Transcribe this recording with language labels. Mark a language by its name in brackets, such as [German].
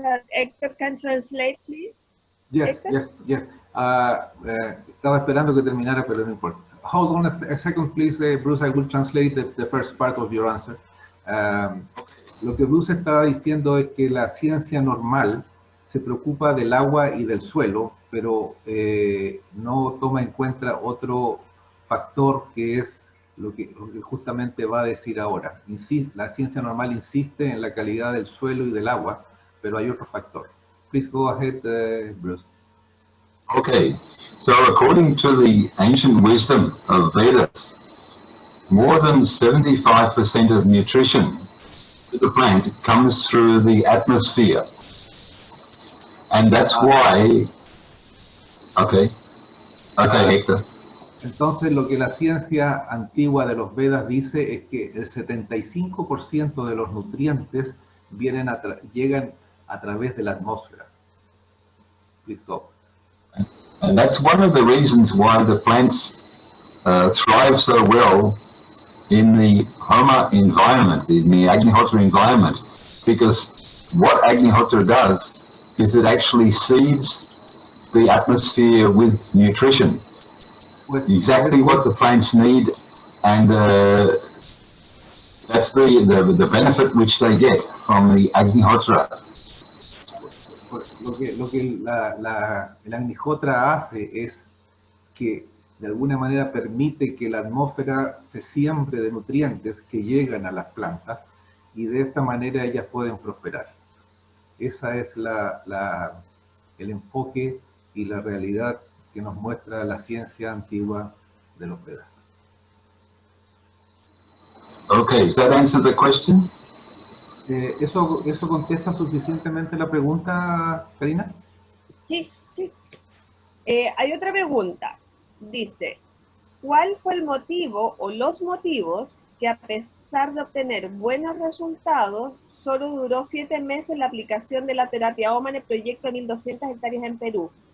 [English] Hector can translate, please. Yes, yes, yes. [Spanish] Estaba esperando que terminara, pero no importa. [English] Hold on a second, please, Bruce. I will translate the first part of your answer. [Spanish] Lo que Bruce estaba diciendo es que la ciencia normal se preocupa del agua y del suelo, pero no toma en cuenta otro factor que es lo que justamente va a decir ahora. La ciencia normal insiste en la calidad del suelo y del agua, pero hay otro factor. [English] Please go ahead, Bruce. Okay, so according to the ancient wisdom of Vedas, more than 75% of nutrition to the plant comes through the atmosphere. And that's why... Okay, Hector. [Spanish] Entonces, lo que la ciencia antigua de los Vedas dice es que el 75% de los nutrientes llegan a través de la atmósfera. [English] Please go. And that's one of the reasons why the plants thrive so well in the Homa environment, in the Agnihotra environment, because what Agnihotra does is it actually seeds the atmosphere with nutrition. Exactly what the plants need, and that's the benefit which they get from the Agnihotra. [Spanish] Lo que el Agnihotra hace es que de alguna manera permite que la atmósfera se siembre de nutrientes que llegan a las plantas y de esta manera ellas pueden prosperar. Esa es el enfoque y la realidad que nos muestra la ciencia antigua de los Vedas. [English] Okay, does that answer the question? [Spanish] ¿Eso contesta suficientemente la pregunta, Karina? Sí, sí. Hay otra pregunta. Dice, ¿cuál fue el motivo o los motivos que a pesar de obtener buenos resultados, solo duró 7 meses la aplicación de la terapia Homa en el proyecto de 1.200 hectáreas en Perú.